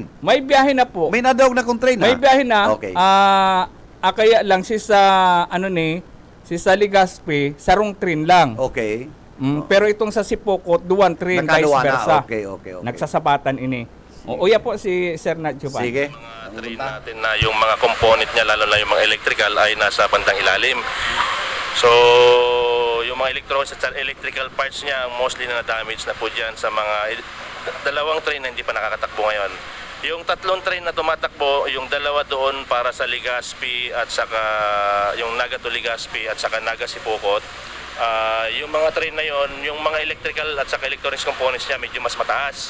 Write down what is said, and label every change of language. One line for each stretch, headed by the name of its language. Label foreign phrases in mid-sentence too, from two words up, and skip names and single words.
Bikol: May biyahe na po. May nadawag na kung train May biyahe na. Okay. Kaya lang si sa Legazpi, sarong train lang. Okay. Pero itong sa Sipokot, duwan train,
English: vice versa.
Bikol: Okay. Nagsasabatan ini. Uya po si Sir na Giovanni. Sige.
Filipino: Train natin na yung mga component niya, lalo na yung mga electrical, ay nasa bandang ilalim. So, yung mga
English: electrical parts
Filipino: niya, mostly na damage na po dyan sa mga dalawang train na hindi pa nakakatakbo ngayon. Yung tatlong train na tumatakbo, yung dalawa doon para sa Legazpi at saka yung Naga to Legazpi at saka Naga Sipokot, yung mga train na yon, yung mga electrical at saka
English: electronics components
Filipino: niya medyo mas mataas.